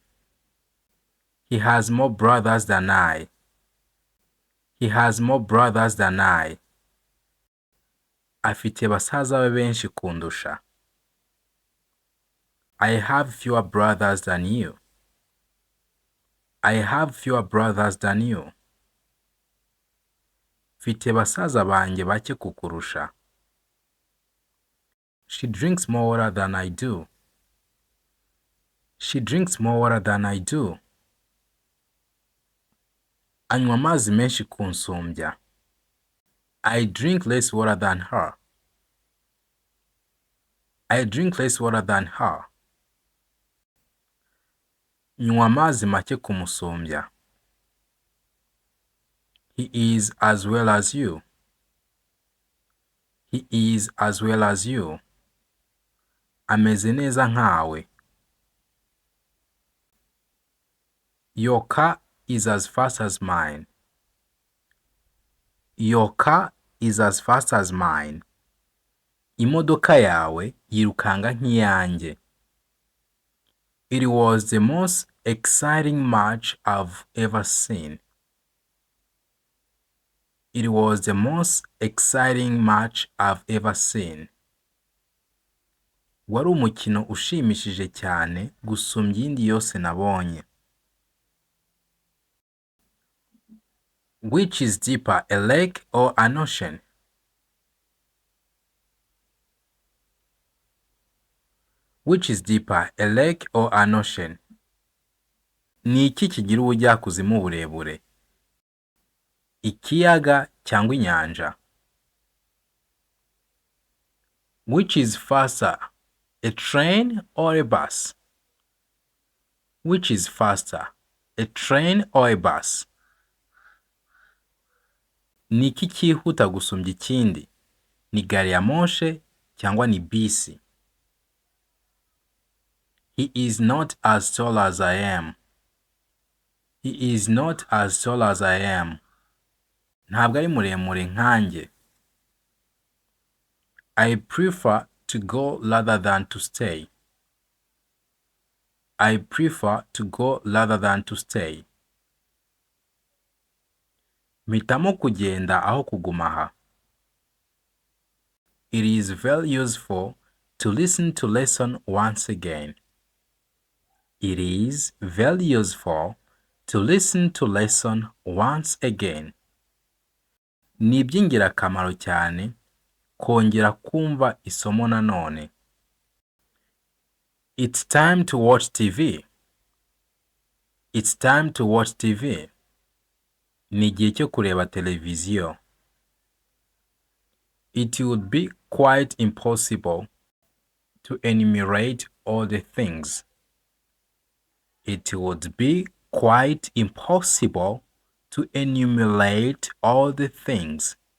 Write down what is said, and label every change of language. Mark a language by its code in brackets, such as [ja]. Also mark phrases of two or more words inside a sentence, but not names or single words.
[en] He has more brothers than I. He has more brothers than I. [rw] Afite basaza be benshi kundusha. [en] I have fewer brothers than you. I have fewer brothers than you. [rw] Mfite basaza banjye bake kukurusha. [en] She drinks more water than I do. She drinks more water than I do. [rw] Anywa amazi menshi kunsumbya. [en] I drink less water than her. I drink less water than her. [rw] Nywa amazi make kumusumbya. [en] He is as well as you. He is as well as you. [rw] Ameze neza nkawe. [en] Your car is as fast as mine. Your car is as fast as mine. [rw] Imodoka yawe yirukanga nk'iyanjye. [en] It was the most exciting match I've ever seen. It was the most exciting match I've ever seen. [rw] Wari umukino ushimishije cyane gusumbya iyindi yose nabonye. [en] Which is deeper, a lake or an ocean? Which is deeper, a lake or an ocean? [rw] Ni iki kigira ubujyakuzimu burebure? Ikiyaga cyangwa inyanja? [en] Which is faster, a train or a bus? Which is faster, a train or a bus? [rw] Ni iki cyihuta gusumbya ikindi? Ni gari ya moshe cyangwa ni bisi? [en] He is not as tall as I am. He is not as tall as I am. [rw] Ntabwo ari muremure nkanjye. [en] I prefer to go rather than to stay. I prefer to go rather than to stay. [rw] Mpitamo kugenda aho kuguma aha. [en] It is very useful to listen to lesson once again. It is very useful to listen to lesson once again. [rw] Ni iby'ingirakamaro cyane kongera kumva isomo nanone. [en] It's time to watch TV. It's time to watch TV. [rw] Ni igihe cyo kureba televiziyo. [en] It would be quite impossible to enumerate all the things. It would be quite impossible to enumerate all the things.